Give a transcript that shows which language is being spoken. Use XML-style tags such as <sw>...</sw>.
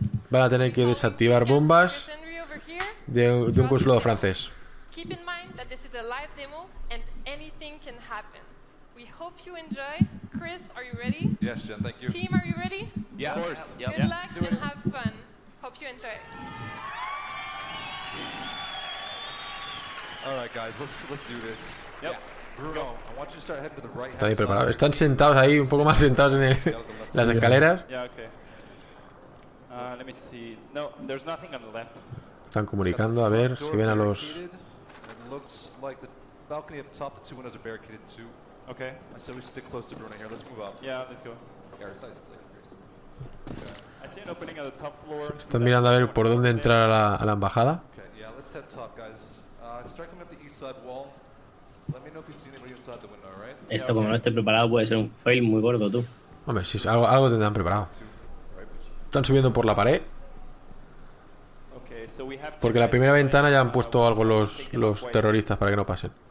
<es>Van a tener que desactivar bombas de un consulado francés.</es> <en>Keep in mind that this is a live demo and anything can happen. We hope you enjoy. Chris, are you ready? Yes, Jen, thank you. Team, are you ready? Yeah, of course. Yep. Good luck and have fun. Hope you enjoy. All right, guys, let's do this. Yep. Bruno, I want you to start heading to the right.</en> <es>Están ahí preparados. Están sentados ahí, un poco más sentados en las escaleras.</es> <en>Yeah, okay. Let me see. No, there's nothing on the left.</en> <es>Están comunicando, a ver si ven a los.</es> <en>Looks like the balcony up top, the two windows are barricaded too. Okay. I said we stick close to Bruno here. Let's move out. Yeah, let's go. Yeah, our side is clear. I see an opening at the top floor.</en> <es>Están mirando a ver por dónde entrar a la embajada.</es> <en>Okay, yeah, let's head top, guys. Strike them at the east side wall. Let me know if you see anybody inside the window, right?</en> <es>Esto, como no esté preparado, puede ser un fail muy gordo, tú. Hombre, sí, algo tendrán preparado. Están subiendo por la pared. Porque la primera ventana ya han puesto algo los terroristas para que no pasen.</es>